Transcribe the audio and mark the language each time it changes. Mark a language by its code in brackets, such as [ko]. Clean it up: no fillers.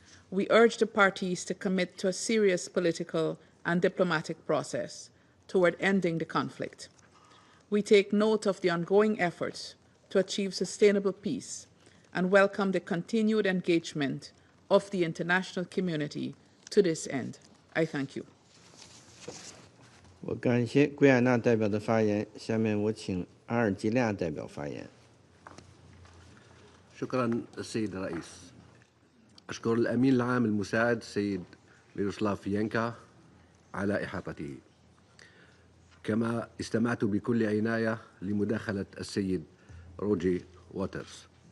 [en] We urge the parties to commit to a serious political and diplomatic process toward ending the conflict. We take note of the ongoing efforts to achieve sustainable peace and welcome the continued engagement of the international community to this end. I thank you. [zh] 我感谢圭亚那代表的发言，下面我请阿尔及利亚代表发言。 [ar] شكرا السيد الرئيس. أشكر الأمين العام المساعد السيد ميروسلاف يانكا على إحاطته. كما استمعت بكل عناية لمداخلة السيد روجي ووترز.